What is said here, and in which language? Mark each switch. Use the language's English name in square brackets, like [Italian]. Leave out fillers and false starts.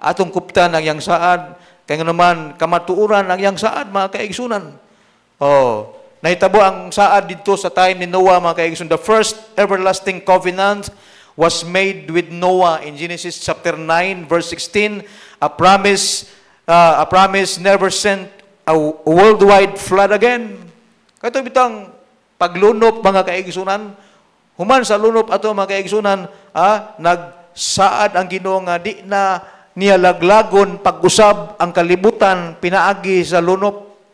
[Cebuano] Atong kuptan ang iyang saad, kaya naman kamatuoran ang iyang saad mga kaigsunan. Nahitabo ang saad dito sa time ni Noah mga kaigsunan. [English] The first everlasting covenant was made with Noah in Genesis chapter 9 verse 16. A promise never sent a worldwide flood again. [Cebuano] Kato bitang paglunop mga kaigsunan, human sa lunop ato mga kaigsunan, nagsaad ang Ginoo nga di na niya laglagon pag-usab ang kalibutan pinaagi sa lunop.